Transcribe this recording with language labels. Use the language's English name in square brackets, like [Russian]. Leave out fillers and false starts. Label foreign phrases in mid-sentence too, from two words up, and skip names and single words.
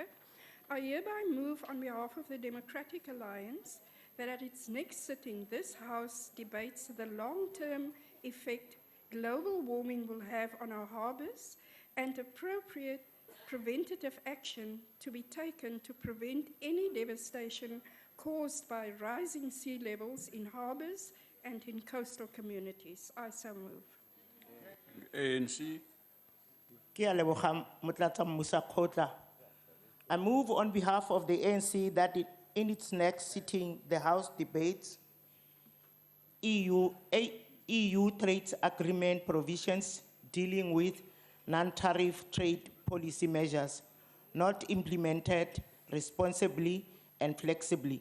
[English] I hereby move on behalf of the Democratic Alliance that at its next sitting, this House debates the long-term effect global warming will have on our harbours and appropriate preventative action to be taken to prevent any devastation caused by rising sea levels in harbours and in coastal communities. I so move. ANC. [Tswana] Ke a leboga Motlatsa Mmusa Kgotla. [English] I move on behalf of the ANC that in its next sitting, the House debates EU trade agreement provisions dealing with non-tariff trade policy measures not implemented responsibly and flexibly.